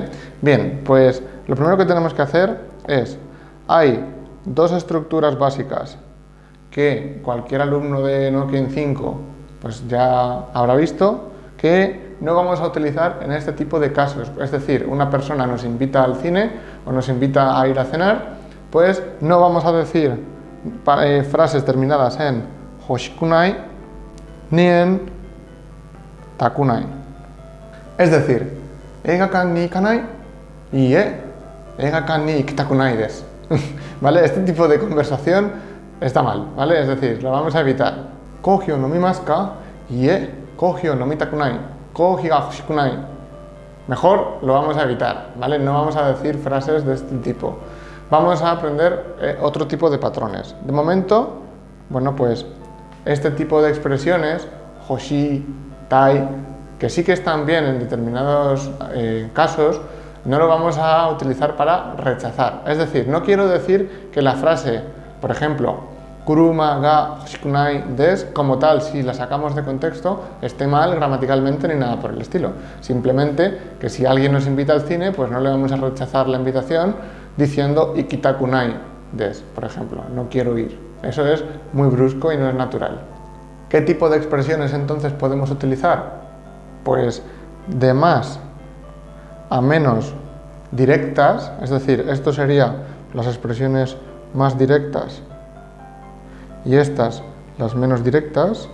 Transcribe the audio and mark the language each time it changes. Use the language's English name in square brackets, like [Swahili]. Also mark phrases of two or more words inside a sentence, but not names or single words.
[Spanish] Bien, pues lo primero que tenemos que hacer es, hay dos estructuras básicas que cualquier alumno de Nokia 5 pues ya habrá visto, que no vamos a utilizar en este tipo de casos. Es decir, una persona nos invita al cine o nos invita a ir a cenar, pues no vamos a decir frases terminadas en hoshikunai ni en takunai. Es decir, [Japanese] 映画館に行かない いえ、映画館に行きたくないです. [Spanish] ¿Vale? Este tipo de conversación está mal, ¿vale? Es decir, lo vamos a evitar. [Japanese] コーヒーを飲みますか？いえ、コーヒーを飲みたくない. コーヒーが欲しくない. [Spanish] Mejor lo vamos a evitar, ¿vale? No vamos a decir frases de este tipo. Vamos a aprender otro tipo de patrones. De momento, bueno, pues este tipo de expresiones, hoshi, tai, que sí que están bien en determinados casos, no lo vamos a utilizar para rechazar. Es decir, no quiero decir que la frase, por ejemplo, [Japanese] 車が欲しくないです, [Spanish] como tal, si la sacamos de contexto, esté mal gramaticalmente ni nada por el estilo. Simplemente que si alguien nos invita al cine, pues no le vamos a rechazar la invitación diciendo [Japanese] 行きたくないです, [Spanish] por ejemplo, no quiero ir. Eso es muy brusco y no es natural. ¿Qué tipo de expresiones entonces podemos utilizar? Pues de más a menos directas, es decir, esto serían las expresiones más directas y estas las menos directas.